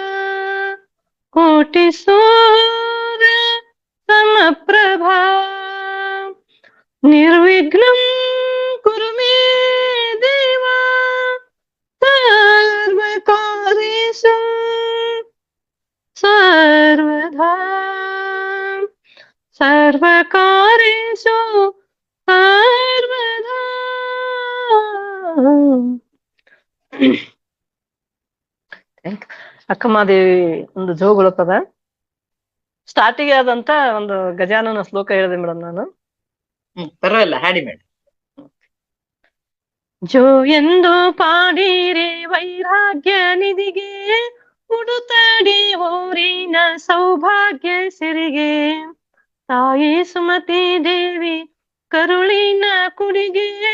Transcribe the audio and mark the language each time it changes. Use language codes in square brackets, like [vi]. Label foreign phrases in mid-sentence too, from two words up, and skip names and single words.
[sa] ಕೋಟಿ ಸೂರ್ಯ ಸಮಪ್ರಭಾ ನಿರ್ವಿಘ್ನಂ ಕುರು ಮೇ ದೇವ ಸರ್ವಕಾರ್ಯೇಷು ಸರ್ವದಾ ಸರ್ವಕಾರ್ಯೇಷು ಸರ್ವದಾ. [kn] ಅಕ್ಕಮಹಾದೇವಿ ಒಂದು ಜೋಗುಳ ಪದ. ಸ್ಟಾರ್ಟಿಗೆ ಆದಂತ ಒಂದು ಗಜಾನನ ಶ್ಲೋಕ ಹೇಳಿದೆ ಮೇಡಮ್ ನಾನು. ಪರವಾಗಿಲ್ಲ, ಹಾಡಿ ಮೇಡಮ್. ಜೋ ಎಂದು ಪಾಡಿರೆ ವೈರಾಗ್ಯ ನಿಧಿಗೆ, ಉಡುತ್ತಾಡಿ ಊರಿನ ಸೌಭಾಗ್ಯ ಸಿರಿಗೆ, ತಾಯಿ ಸುಮತಿ ದೇವಿ ಕರುಳಿನ ಕುಡಿಗೆ,